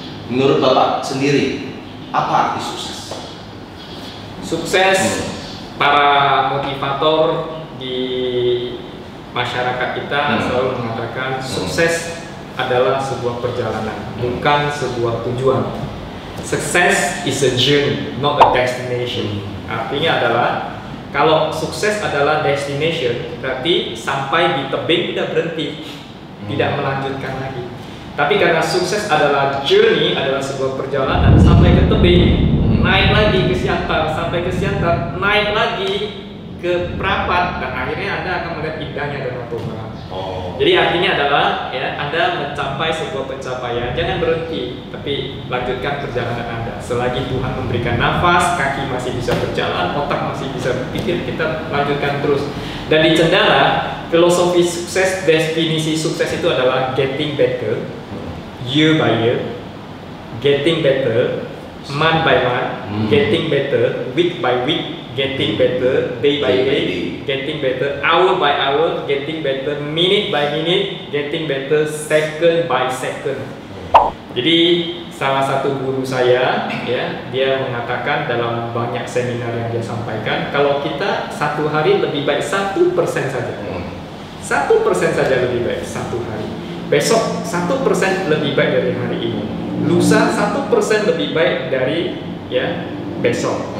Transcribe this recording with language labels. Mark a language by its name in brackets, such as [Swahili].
[Indonesian] Menurut Bapak sendiri, apa arti sukses? Sukses, para motivator di masyarakat kita selalu mengatakan sukses adalah sebuah perjalanan, bukan sebuah tujuan. [English] Success is a journey, not a destination. [Indonesian] Artinya adalah kalau sukses adalah destination, berarti sampai di tebing tidak berhenti, tidak melanjutkan lagi. Tapi karena sukses adalah journey, adalah sebuah perjalanan sampai ke tebing, naik lagi ke Siantar, sampai ke Siantar, naik lagi ke Prapat, dan akhirnya Anda akan melihat indahnya Danau Toba. Jadi artinya adalah ya, Anda mencapai sebuah pencapaian, jangan berhenti, tapi lanjutkan perjalanan Anda. Selagi Tuhan memberikan nafas, kaki masih bisa berjalan, otak masih bisa berpikir, kita lanjutkan terus. Dan di Cendana, filosofi sukses, definisi sukses itu adalah [English] getting better, year by year, getting better, month by month, getting better, week by week, getting better, day by day, getting better, hour by hour, getting better, minute by minute, getting better, second by second. [Indonesian] Jadi salah satu guru saya ya, dia mengatakan dalam banyak seminar yang dia sampaikan, kalau kita satu hari lebih baik 1% saja, 1% saja lebih baik satu hari. Besok 1% lebih baik dari hari ini. Lusa 1% lebih baik dari ya besok.